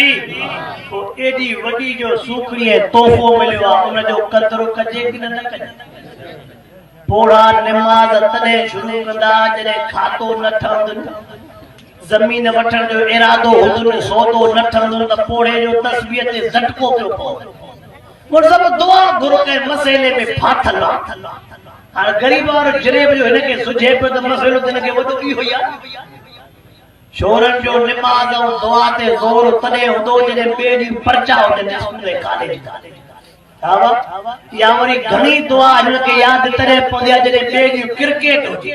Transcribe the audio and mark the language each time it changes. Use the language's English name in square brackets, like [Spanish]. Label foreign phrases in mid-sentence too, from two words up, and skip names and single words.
[Sindhi] एॾी वॾी जो सूखड़ी तोहफ़ो मिलियो आहे, उनजो क़दुरु कजे कि न कजे। पोड़ा निमाज़ तॾहिं शुरू कंदा जॾहिं खातो न ठहंदो, ज़मीन वठण जो इरादो हूंदो, सौदो न ठहंदो त पोड़े जो तस्बीह ते झटको पियो पवे। [Hindi] और सब [Sindhi] दुआ घुर के मसइले में फाथल आहे। हाणे ग़रीब वारो जरेब जो हिनखे सुझे पियो त मसइलो त हिनखे वॾो इहो ई आहे। शोरनि जो निमाज़ ऐं दुआ ते ज़ोर तॾहिं हूंदो जॾहिं ॿिए ॾींहुं पर्चा हुजनि स्कूल कॉलेज। या वरी घणी दुआ हिनखे यादि तॾहिं पवंदी आहे जॾहिं ॿिए ॾींहुं क्रिकेट हुजे।